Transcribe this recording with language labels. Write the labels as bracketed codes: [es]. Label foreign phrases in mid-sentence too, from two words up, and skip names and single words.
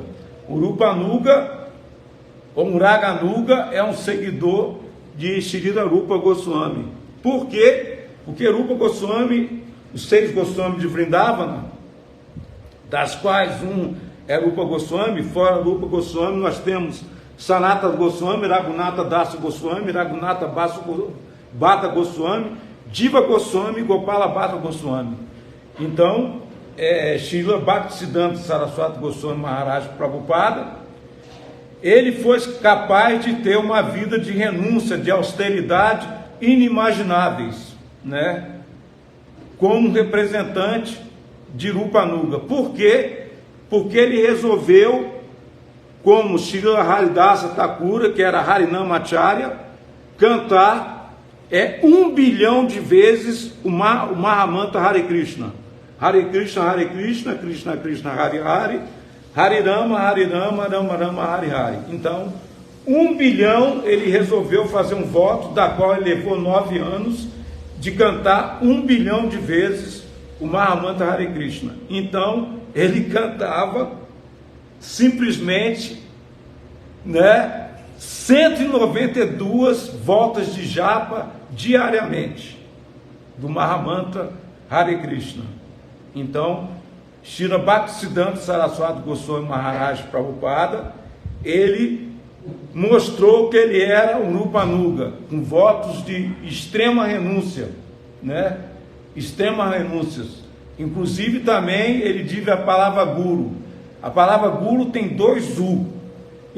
[pt] O Rupanuga, ou um Raganuga, é um seguidor de Srila Rupa Goswami. Por quê? Porque Rupa Goswami, os 6 Goswami de Vrindavana, das quais um é Rupa Goswami, fora Rupa Goswami nós temos Sanatana Goswami, Raghunatha Dasa Goswami, Raghunatha Bhatta Goswami, Jiva Goswami, Gopala Bhatta Goswami. Então, Srila Bhaktisiddhanta Saraswati Goswami Maharaj Prabhupada, ele foi capaz de ter uma vida de renúncia, de austeridade inimagináveis, né? Como representante de Rupanuga. Por quê? Porque ele resolveu, como Srila Haridasa Thakura, que era Harinamacharya, cantar 1 bilhão de vezes o Mahamantra Hare Krishna. [sa] Hare Krishna, Hare Krishna, Krishna Krishna, Hare Hare, Hare Rama, Rama Rama, Hare Hare. [pt] Então, 1 bilhão ele resolveu fazer um voto, da qual ele levou 9 anos, de cantar 1 bilhão de vezes o Mahamantra Hare Krishna. Então, ele cantava simplesmente, né, 192 voltas de japa diariamente do Mahamantra Hare Krishna. Então, Srila Bhaktisiddhanta Saraswati Goswami Maharaj Prabhupada, ele mostrou que ele era um Rupanuga, com votos de extrema renúncia, né? Extrema renúncia. Inclusive também ele diz a palavra guru. A palavra guru tem 2 U.